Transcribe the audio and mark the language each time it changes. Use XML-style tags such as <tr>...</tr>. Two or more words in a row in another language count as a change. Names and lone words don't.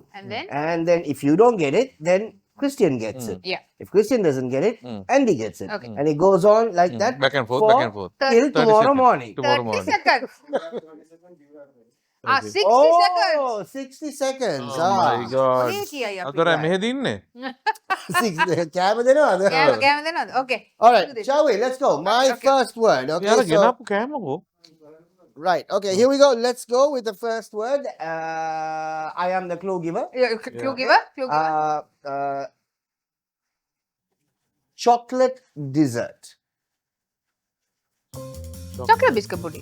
<en>And then? If you don't get it, then Christian gets it. Yeah. If Christian doesn't get it, Andy gets it. Okay. And it goes on like that. Back and forth. Till 30 tomorrow seconds. morning. Tomorrow 30 morning. seconds. Okay. 60 Oh, 60 seconds. Oh my God. seconds. Okay.</en> <si>අතර මෙහෙද ඉන්නේ? 60 දෙනවද?</si> <en>Kaya then, okay. All Do right, this. shall we? Let's go. My Okay. first word. Okay,</en> <si>යාර</si> <en>so,</en> <si>ගෙනාපු කෑමකෝ.</si> <en>right. Okay, here we go. Let's go with the first word. I am the clue giver. Clue giver. Clue giver. Chocolate dessert. Chocolate biscuit pudding.</en>